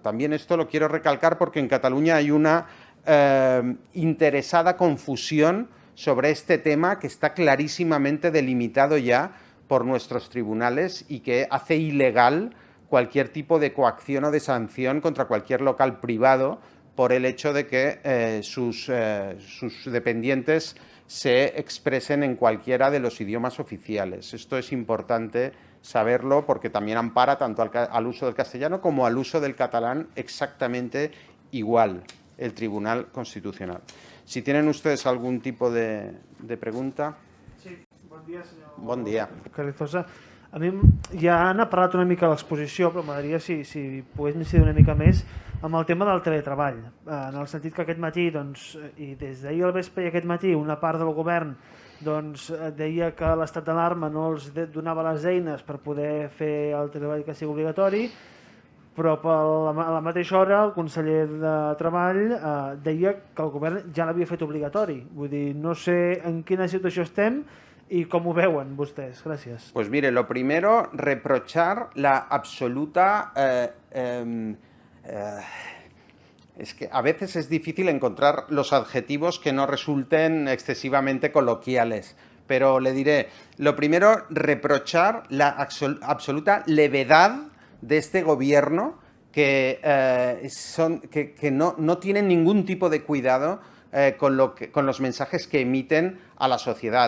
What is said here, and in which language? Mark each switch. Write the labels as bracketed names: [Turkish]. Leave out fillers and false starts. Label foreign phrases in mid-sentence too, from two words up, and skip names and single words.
[Spanish] También esto lo quiero recalcar porque en Cataluña hay una interesada confusión sobre este tema que está clarísimamente delimitado ya por nuestros tribunales y que hace ilegal cualquier tipo de coacción o de sanción contra cualquier local privado por el hecho de que sus dependientes se expresen en cualquiera de los idiomas oficiales. Esto es importante saberlo porque también ampara tanto al uso del castellano como al uso del catalán exactamente igual el Tribunal Constitucional. Si tienen ustedes algún tipo de pregunta. [Catalan] Sí, bon dia, senyor Bon dia. Carrizosa. A mi ja n'ha parlat una mica a l'exposició, però m'agradaria si pogués incidir una mica més amb el tema del teletreball, en el sentit que aquest matí, i des d'ahir al vespre i aquest matí, una part del govern deia que l'estat d'alarma no els donava les eines per poder fer el teletreball que sigui obligatori, però a la mateixa hora el conseller de Treball deia que el govern ja l'havia fet obligatori. Vull dir, no sé en quina situació estem [Spanish] y cómo [Catalan] veuen vostès. [Spanish] Gracias. Pues mire, lo primero, reprochar la absoluta... es que a veces es difícil encontrar los adjetivos que no resulten excesivamente coloquiales, pero le diré, lo primero, reprochar la absoluta levedad de este gobierno que no tienen ningún tipo de cuidado con los mensajes que emiten a la sociedad.